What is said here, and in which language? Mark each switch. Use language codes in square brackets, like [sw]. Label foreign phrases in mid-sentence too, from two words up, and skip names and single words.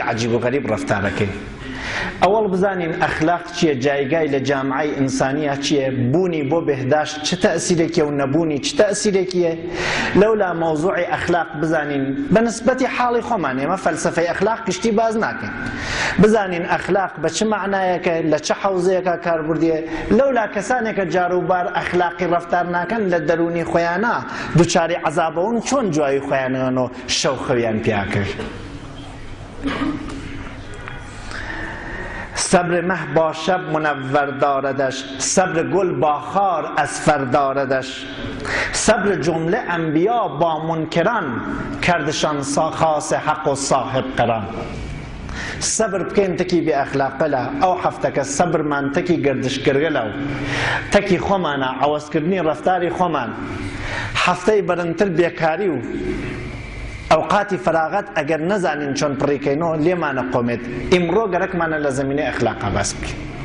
[sdh] عەجیب و غەریب ڕەفتارەکەین ئەوەڵ بزانین ئەخلاق چییە جایگای لە جامعەی ئینسانیە چییە بوونی بۆ بێهداشت چ تەئسیرێکیە و نەبوونی چ تەئسیرێکیە لەولا مەوزوعی ئەخلاق بزانین بە نسبەتی حاڵی خۆمان ئێمە فەلسەفەی ئەخلاق گشتی باز ناکەین بزانین ئەخلاق بە چ معنایەکە لە چه حەوزەیەکە کاربردیە لەولا کەسانێکە جاروبار ئەخلاقی ڕەفتار ناکەن لە دەرونی خۆیانە دووچاری عەزابەون چۆن جوایی خۆیانەوە شەو خەویان پیا کرد [fa] صبر مه با شب منور داردش صبر گل با خار اصفر داردش صبر جمله انبیا با منکران کردشان خاص حق و صاحب قران [sdh] صبر بکەین تەکی بێ ئەخلاقەلە ئەو هەفتەکە سەبرمان تەکی گردشگرگەلە و تەکی خۆمانە عەوەزکردنی ڕەفتاری خۆمان هەفتەی بەرنتر بێکاری و ئەوقاتی فراغەت ئەگەر نەزانین چۆن پڕیکەینەوە لێمانە قۆمێت ئیمڕۆ گەرەکمانە لە زەمینەی ئەخلاقا باس بکەین